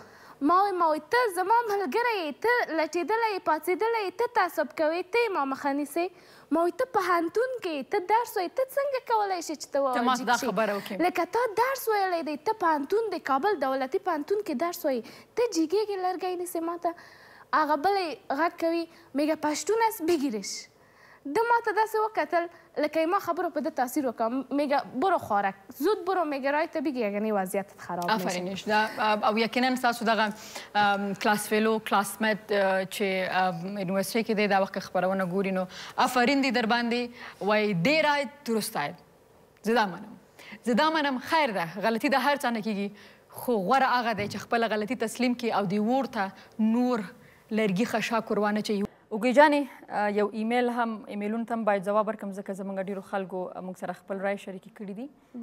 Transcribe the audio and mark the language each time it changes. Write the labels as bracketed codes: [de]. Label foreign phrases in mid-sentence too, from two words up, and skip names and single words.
[ps] ما وایي ته زما ملګری یې، ته لټېدلی یې، پاڅېدلی یې، ته تعصب کوې، ته یې ما مخه نیسې. ما وایي ته پوهنتون کې ته درس وایې، ته څنګه کولی شې چې ته ما دا خبره وکړې لکه تا درس ویلی دی، ته پوهنتون د کابل دولتي پوهنتون کې درس وایې، ته جیګېږې لرګی نیسې ما ته. هغه بلې غږ کوي [fa] میگه پشتون است بگیرش. [ps] ده ما ته داسې وکتل لکه ما خبرو په ده تاثیر وکړم. [fa] میگه برو خوارک زود برو، میگه رای ته بگی یعنی وضعیتت خراب میشه. [ps] آفرینش او یقینا ستاسو دغه [en] class fellow classmate [ps] چې یونیورسټۍ کې دی دا وخت خپرونه ګوري نو آفرین دی در باندې وایي دې [fa] رای درست آید. [ps] زه دا منم خیر ده، غلطي د هر چا نه کېږي، خو غوره هغه دی چې خپله غلطي تسلیم کړي او دې اور ته نور لرګي خشاک ور وانه اچوي. اوږې جانې یو ایمیل هم ایمیلونو ته هم باید ځواب ورکړم ځکه زموږ ډېرو خلکو موږ سره خپل رای شریکې کړي دي.